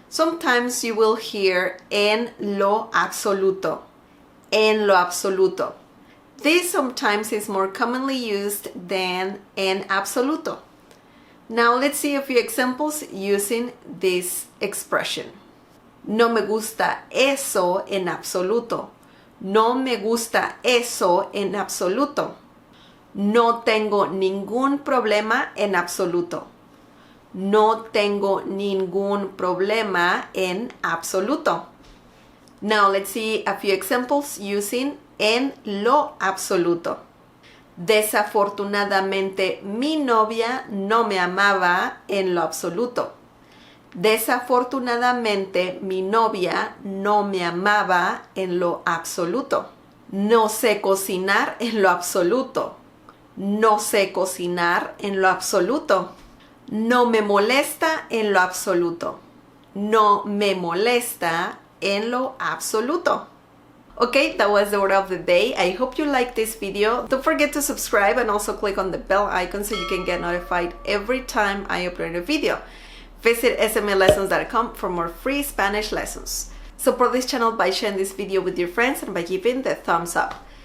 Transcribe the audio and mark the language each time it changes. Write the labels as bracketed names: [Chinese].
[English] Sometimes you will hear [Spanish] en lo absoluto. En lo absoluto. [English] This sometimes is more commonly used than [Spanish] en absoluto. [English] Now let's see a few examples using this expression. [Spanish] No me gusta eso en absoluto. No me gusta eso en absoluto. No tengo ningún problema en absoluto. No tengo ningún problema en absoluto. [English] Now let's see a few examples using [Spanish] en lo absoluto. Desafortunadamente mi novia no me amaba en lo absoluto. Desafortunadamente mi novia no me amaba en lo absoluto. No sé cocinar en lo absoluto. No sé cocinar en lo absoluto. No me molesta en lo absoluto. No me molesta en lo absoluto. [English] Okay, that was the word of the day. I hope you liked this video. Don't forget to subscribe and also click on the bell icon so you can get notified every time I upload a video. Visit smlessons.com for more free Spanish lessons. Support this channel by sharing this video with your friends and by giving the thumbs up.